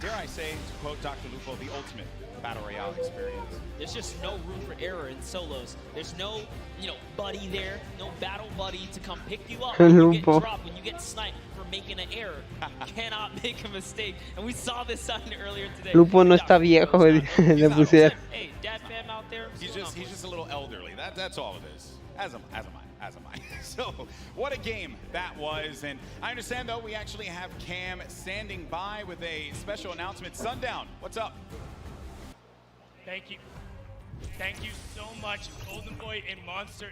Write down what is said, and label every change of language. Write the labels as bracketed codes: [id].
[en] Dare I say, to quote Dr. Lupo, the ultimate Battle Royale experience. There's just no room for error in solos. There's no, buddy there, no battle buddy to come pick you up when you get dropped, when you get sniped for making an error. You cannot make a mistake. And we saw this sign earlier today. [es] Lupo no está viejo, le pusieron. [en] Hey, dad fam out there. He's just a little elderly. That's all it is. As am I. So, what a game that was. And I understand, though, we actually have Cam standing by with a special announcement. Sundown, what's up? Thank you. Thank you so much, Golden Boy and Monster.